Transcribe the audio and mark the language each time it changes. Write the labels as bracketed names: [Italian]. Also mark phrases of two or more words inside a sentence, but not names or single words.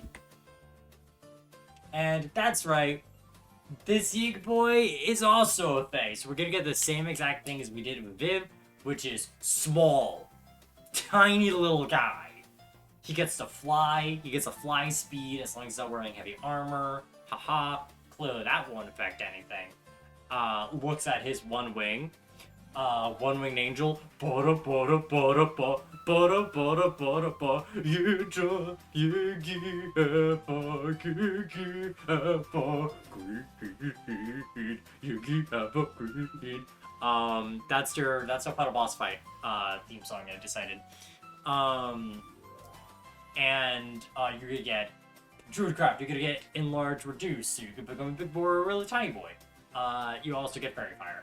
[English] And that's right, this Yig boy is also a Fae, so we're gonna get the same exact thing as we did with Viv, which is small, tiny little guy. He gets to fly, he gets a fly speed as long as he's not wearing heavy armor. Haha, clearly that won't affect anything. Looks at his one wing. One-Winged Angel. Bada bada bada ba. Bada bada bada ba. Yidra yigi heba gigi heba green. Yigi heba green. That's our final boss fight theme song I decided. And you're gonna get Druidcraft, you're gonna get Enlarge Reduce, so you can become a big boy or a really tiny boy. You also get Fairy Fire.